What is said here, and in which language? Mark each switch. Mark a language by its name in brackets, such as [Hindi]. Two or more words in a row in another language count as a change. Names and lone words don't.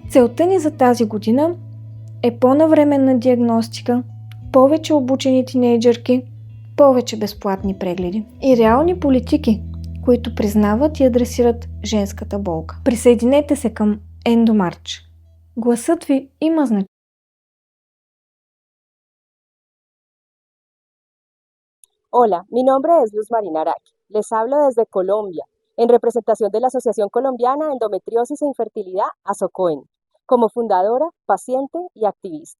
[Bulgarian] Целта ни за тази година е по-навременна диагностика, повече обучени тинейджърки, повече безплатни прегледи и реални политики, които признават и адресират женската болка. Присъединете се към EndoMarch. Гласът ви има значение. [Spanish] Hola, mi nombre es Luz Marina Araki. Les hablo desde Colombia, en representación de la Asociación Colombiana de Endometriosis e Infertilidad, ASOCOEN, como fundadora, paciente y activista.